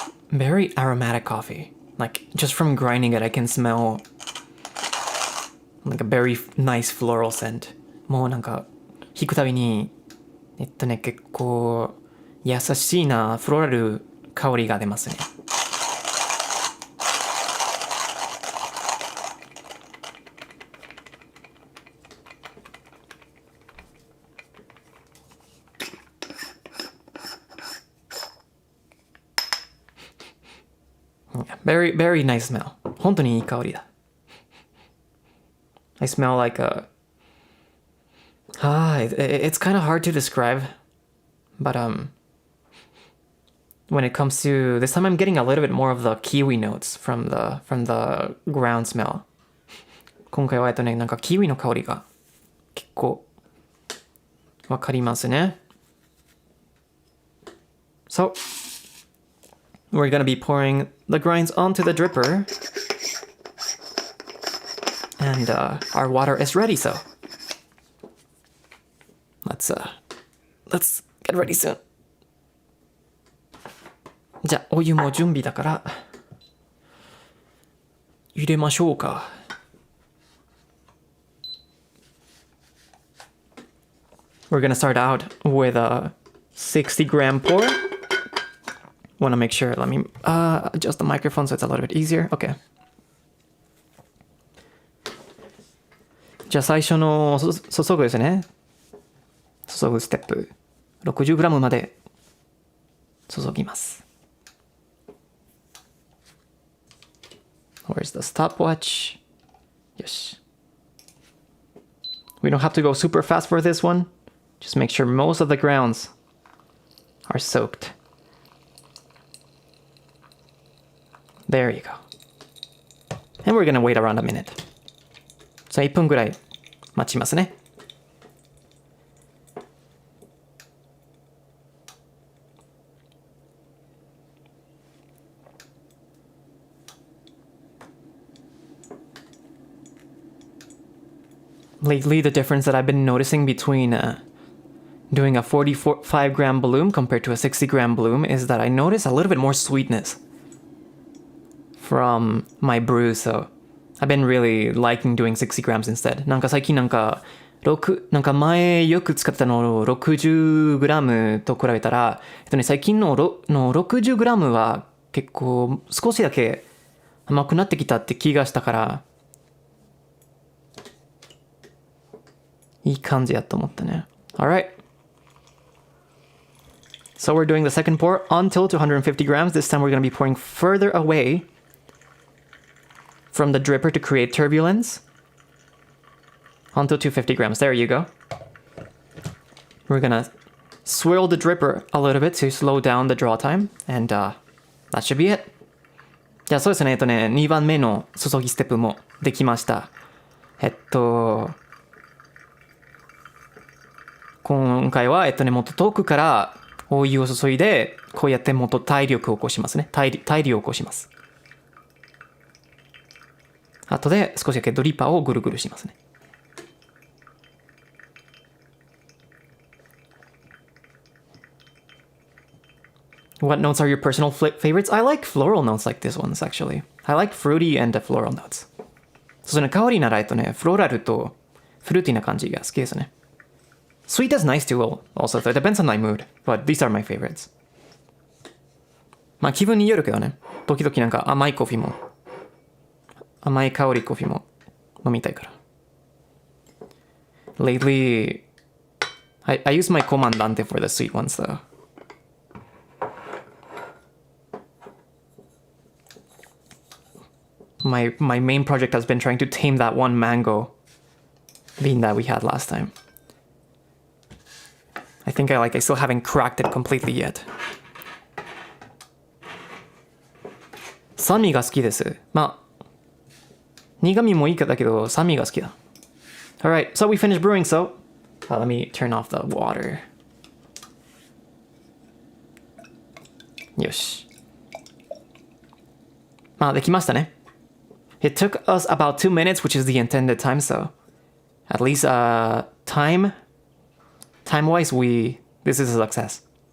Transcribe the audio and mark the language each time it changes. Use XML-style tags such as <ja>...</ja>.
<en>Very aromatic coffee. Like, just from grinding it, I can smell like a very nice floral scent.</en> <ja>もうなんか、引くたびに、結構、優しいな、フローラル香りが出ますね。</ja> <en>Very, very nice smell.</en> <ja>本当にいい香りだ。</ja> <en>I smell like a... it's kind of hard to describe. But when it comes to... This time I'm getting a little bit more of the kiwi notes from the ground smell.</en> <ja>今回はなんかキウイの香りが結構わかりますね。</ja> <en>So... We're going to be pouring the grinds onto the dripper. And our water is ready, so let's get ready soon.</en> <ja>じゃあ、お湯も準備だから入れましょうか。</ja> <en>We're going to start out with a 60-gram pour. Want to make sure, let me adjust the microphone so it's a little bit easier. Okay.</en> <ja>じゃあ最初の注ぐですね。注ぐステップ 60g まで注ぎます。</ja> <en>Where's the stopwatch?</en> <ja>よし。</ja> <en>We don't have to go super fast for this one. Just make sure most of the grounds are soaked. There you go. And we're gonna wait around a minute.</en> <ja>さあ1分ぐらい待ちますね。</ja> <en>Lately, the difference that I've been noticing between doing a 45-gram bloom compared to a 60-gram bloom is that I notice a little bit more sweetness from my brew, so I've been really liking doing 60 grams instead.</en> <ja>なんか最近なんか前よく使ってたの60グラムと比べたら、最近の60グラムは結構少しだけ甘くなってきたって気がしたから、いい感じやと思ったね。</ja> <en>Alright. So we're doing the second pour until 250 grams. This time we're going to be pouring further away from the dripper to create turbulence until 250 grams. There you go. We're gonna swirl the dripper a little bit to slow down the draw time, and that should be it.</en> <ja>じゃあそうですね、2番目の注ぎステップもできました。今回はもっと遠くからお湯を注いで、こうやってもっと対流を起こしますね。対流を起こします。後で少しだけドリッパーをぐるぐるしますね。</ja> <en>What notes are your personal favorites? I like floral notes like this ones, actually. I like fruity and floral notes.</en> <ja>そうですね、香りならフローラルとフルーティーな感じが好きですね。</ja> <en>Sweet is nice too, also, so it depends on my mood, but these are my favorites.</en> <ja>まあ気分によるけどね。時々なんか甘いコーヒーも、甘い香りコーヒーも飲みたいから。</ja> <en>Lately, I use my comandante for the sweet ones though. My main project has been trying to tame that one mango bean that we had last time. I think I still haven't cracked it completely yet.</en> <ja>酸味が好きです。まあ、苦味もいいだけど酸味が好きだ。</ja> <en>Alright, so we finished brewing, so let me turn off the water.</en> <ja>よし。まあ、できましたね。</ja> <en>It took us about 2 minutes, which is the intended time, so at least time-wise, this is a success.</en>